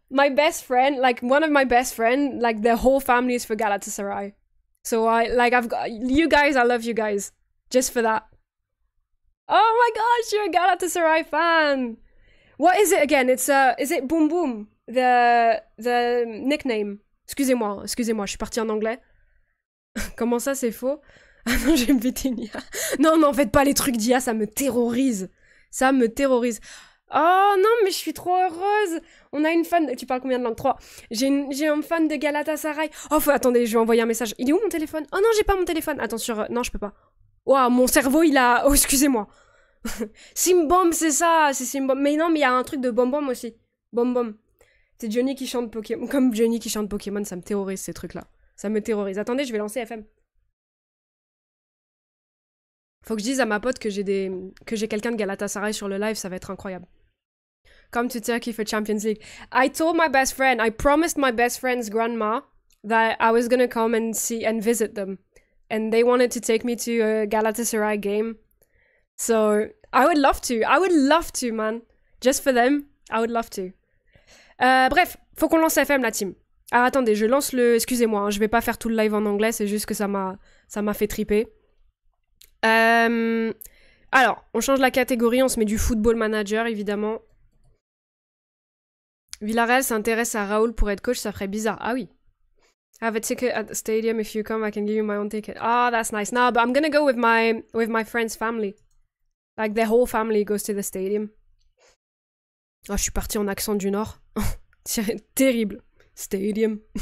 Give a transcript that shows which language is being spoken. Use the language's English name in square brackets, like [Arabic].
[English] My best friend, like, one of my best friends, like, their whole family is for Galatasaray. So, I've got... You guys, I love you guys. Just for that. Oh my gosh, you're a Galatasaray fan! What is it again? Is it Boom Boom? The nickname. [French] Excusez-moi, je suis partie en anglais. Comment ça, c'est faux? Ah non, j'ai invité Nia. Non, faites pas les trucs d'IA, ça me terrorise. Ça me terrorise. Oh non, mais je suis trop heureuse. On a une fan... Tu parles combien de langues? 3. J'ai un fan de Galatasaray. Oh, attendez, je vais envoyer un message. Il est où mon téléphone? Oh non, j'ai pas mon téléphone. Attends, non, je peux pas. Waouh, mon cerveau, il a... Oh, excusez-moi. Simbom, c'est ça, c'est Simbom. Mais non, mais il y a un truc de Bom Bom aussi. Bom Bom. C'est Johnny qui chante Pokémon. Comme Johnny qui chante Pokémon, ça me terrorise ces trucs-là. Ça me terrorise. Attendez, je vais lancer FM. Faut que je dise à ma pote que j'ai quelqu'un de Galatasaray sur le live, ça va être incroyable. [English] Come to Turkey for Champions League. I told my best friend, I promised my best friend's grandma that I was gonna come and see and visit them. And they wanted to take me to a Galatasaray game. So, I would love to, man. Just for them, I would love to. [French] Bref, faut qu'on lance FM, la team. Ah, attendez, je lance le... Excusez-moi, hein, je vais pas faire tout le live en anglais, c'est juste que ça m'a fait triper. Alors, on change la catégorie, on se met du football manager, évidemment. Villarreal s'intéresse à Raoul pour être coach, ça ferait bizarre. Ah oui. [English] Have a ticket at the stadium, if you come, I can give you my own ticket. Ah, that's nice. No, but I'm gonna go with my friend's family. Like, their whole family goes to the stadium. [French] Oh, je suis partie en accent du Nord. Terrible. Stadium.